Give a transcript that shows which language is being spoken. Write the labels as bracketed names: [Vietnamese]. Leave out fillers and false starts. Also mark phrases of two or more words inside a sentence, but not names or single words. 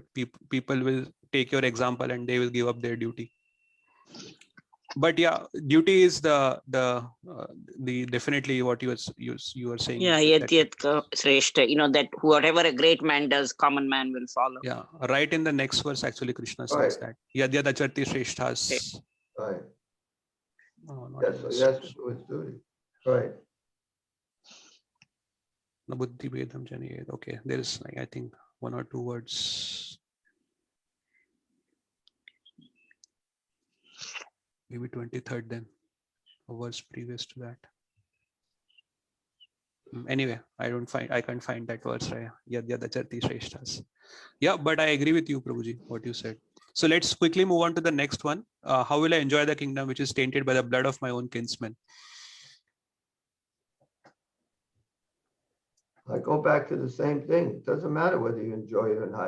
[English] People will take your example and they will give up their duty. But yeah, duty is the definitely what you were saying. Yeah, yet Shrestha, you know, that whatever a great man does, common man will follow. Yeah, right in the next verse, actually, Krishna says that. [Sanskrit] Yadyad acharti shreshthas. [English] Right. Oh, yes, it's duty. Right. [Sanskrit] Buddhi Vedam Janiyed. [English] Okay, there is, I think, one or two words. Maybe 23rd then, a verse previous to that. Anyway, I can't find that verse. Right? [Sanskrit] Yadyad acharti shreshthas. [English] Yeah, but I agree with you, Prabhuji, what you said. So let's quickly move on to the next one. How will I enjoy the kingdom which is tainted by the blood of my own kinsmen? I go back to the same thing. It doesn't matter whether you enjoy it or not.